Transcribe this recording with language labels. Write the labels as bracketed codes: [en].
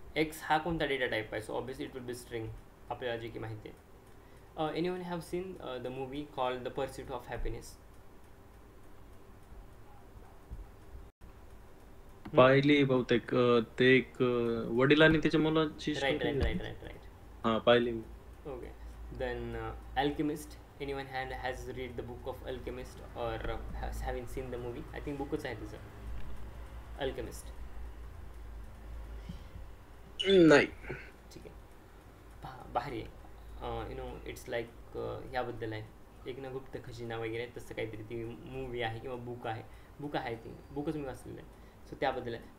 [mr] X हा कोणता data type आहे? [en] so obviously it will be string, [mr] आपल्याला जे की माहिती आहे. [en] Anyone have seen the movie called the pursuit of happiness? [mr] पाहिली बहुतेक. ते एक वडिलांनी त्याच्या मुलाची [en] write story write [mr] होती. [en] Right right right. [mr] हा पाहिली मी. [en] Okay. Then Alchemist. Anyone has read the book of Alchemist or having seen the movie? I think bookच [mr] आहे तिचं. [en] Alchemist. [mr] नाही. ठीक आहे. भारी आहे. [en] you know it's like [mr] याबद्दल आहे. एक ना गुप्त खजिना वगैरे तसं काहीतरी ती मूवी आहे किंवा बुक आहे. बुक आहे ती. बुकच मी वाचलेलं आहे. सो त्याबद्दल आहे.